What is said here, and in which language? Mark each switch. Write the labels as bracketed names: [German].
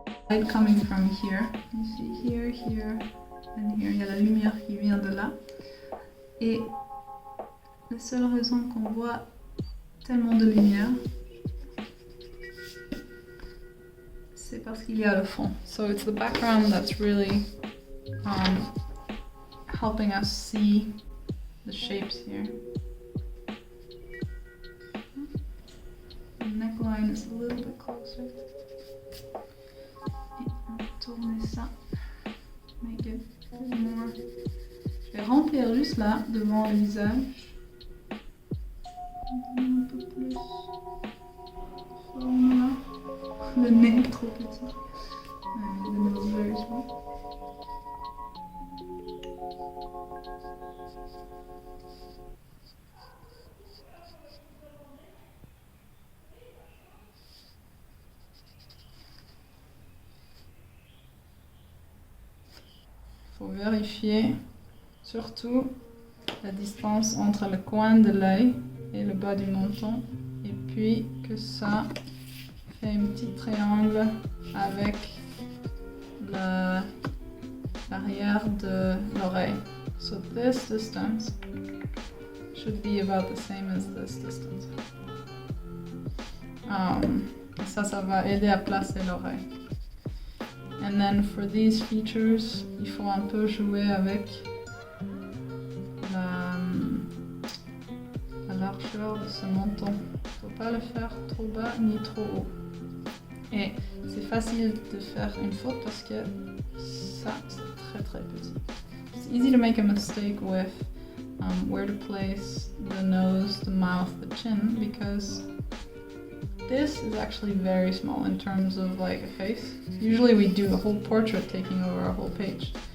[English] Light coming from here. You see here, here, and here. [French] Il y a la lumière qui vient de là. Et la seule raison qu'on voit tellement de lumière, c'est parce qu'il y a le fond. [English] So it's the background that's really helping us see the shapes here. The neckline is a little bit closer. [French] Tourner ça, [English] make it a bit more. [French] Je vais remplir juste là, devant le visage. Un peu plus. Voilà. Le nez est trop petit. [English] The nose is very small. [French] Faut vérifier surtout la distance entre le coin de l'œil et le bas du menton, et puis que ça fait un petit triangle avec l'arrière de l'oreille. [English] So this distance should be about the same as this distance. [French] Ça va aider à placer l'oreille. [English] And then for these features, [French] il faut un peu jouer avec la largeur de ce menton. Il ne faut pas le faire trop bas ni trop haut. Et c'est facile de faire une faute parce que ça, c'est très petit. [English] It's easy to make a mistake with where to place the nose, the mouth, the chin, because this is actually very small in terms of like a face. Usually we do a whole portrait taking over a whole page.